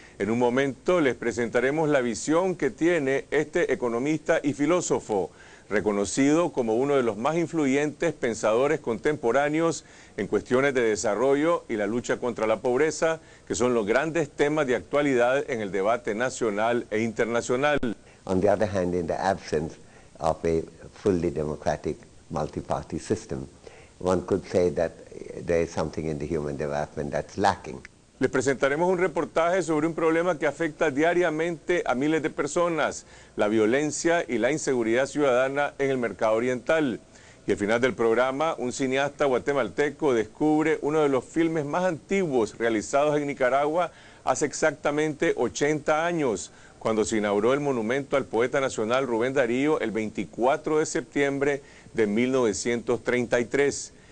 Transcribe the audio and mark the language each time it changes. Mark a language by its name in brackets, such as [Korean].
[Spanish] En un momento les presentaremos la visión que tiene este economista y filósofo, reconocido como uno de los más influyentes pensadores contemporáneos en cuestiones de desarrollo y la lucha contra la pobreza, que son los grandes temas de actualidad en el debate nacional e internacional. [English] On the other hand, in the absence of a fully democratic multi-party system, one could say that there is something in the human development that's lacking. [Spanish] Les presentaremos un reportaje sobre un problema que afecta diariamente a miles de personas, la violencia y la inseguridad ciudadana en el mercado oriental. Y al final del programa, un cineasta guatemalteco descubre uno de los filmes más antiguos realizados en Nicaragua hace exactamente 80 años, cuando se inauguró el monumento al poeta nacional Rubén Darío el 24 de septiembre de 1933.